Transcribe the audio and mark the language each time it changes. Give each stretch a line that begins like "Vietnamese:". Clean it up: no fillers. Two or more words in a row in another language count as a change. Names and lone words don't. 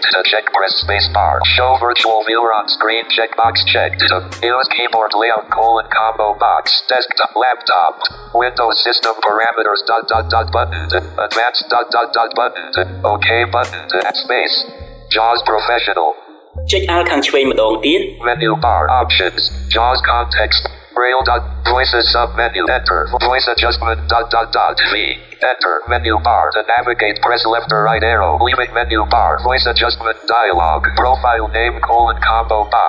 English: To check press spacebar. Show virtual viewer on screen checkbox checked. Use keyboard layout combo box. Desktop laptop. Windows system parameters button. Advanced button. OK button. Space. JAWS Professional.
Khmer: ចុច L ខាងឆ្វេងម្ដងទៀត
English: Menu bar options. JAWS context. Braille voices submenu. Enter. Voice adjustment V. Enter. Menu bar. To navigate, press left or right arrow. Leaving menu bar. Voice adjustment dialog. Profile name combo box.